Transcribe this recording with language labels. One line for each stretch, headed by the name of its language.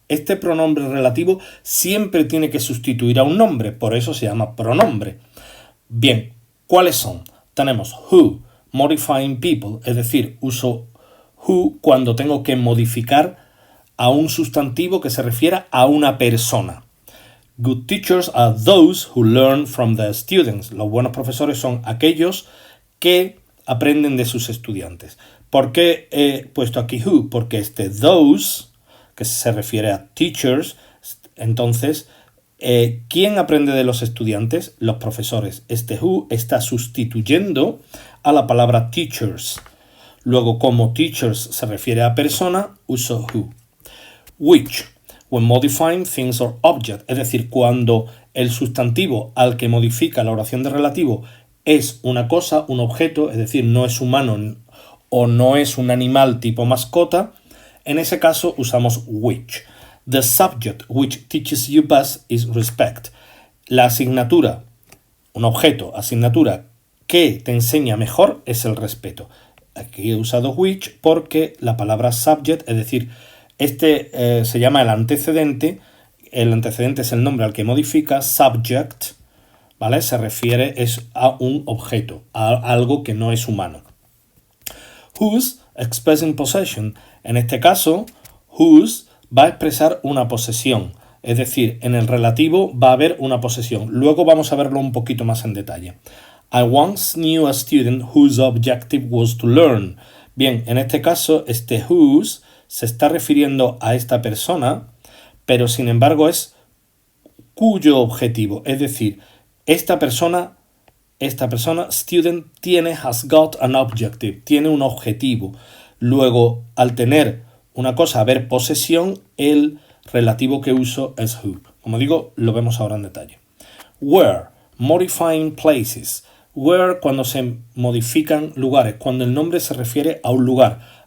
Spanish: Este pronombre relativo siempre tiene que sustituir a un nombre, por eso se llama pronombre. Bien, ¿cuáles son? Tenemos who,
English: modifying people,
Spanish: es decir, uso who cuando tengo que modificar a un sustantivo que se refiera a una persona.
English: Good teachers are those who learn from their students.
Spanish: Los buenos profesores son aquellos que aprenden de sus estudiantes. ¿Por qué he puesto aquí who? Porque those, que se refiere a teachers, entonces, ¿quién aprende de los estudiantes? Los profesores. Who está sustituyendo a la palabra teachers. Luego, como teachers se refiere a persona, uso who.
English: Which, when modifying things or object,
Spanish: es decir, cuando el sustantivo al que modifica la oración de relativo es una cosa, un objeto, es decir, no es humano o no es un animal tipo mascota, en ese caso usamos which.
English: The subject which teaches you best is respect.
Spanish: La asignatura, un objeto, asignatura que te enseña mejor es el respeto. Aquí he usado which porque la palabra subject, es decir, se llama el antecedente es el nombre al que modifica, subject, ¿vale? Se refiere a un objeto, a algo que no es humano.
English: Whose, expressing possession.
Spanish: En este caso, whose va a expresar una posesión. Es decir, en el relativo va a haber una posesión. Luego vamos a verlo un poquito más en detalle.
English: I once knew a student whose objective was to learn.
Spanish: Bien, en este caso, whose se está refiriendo a esta persona, pero sin embargo es cuyo objetivo. Es decir, esta persona, student,
English: has got an objective,
Spanish: tiene un objetivo. Luego, al tener una cosa, haber posesión, el relativo que uso es who. Como digo, lo vemos ahora en detalle.
English: Where, modifying places.
Spanish: Where, cuando se modifican lugares, cuando el nombre se refiere a un lugar.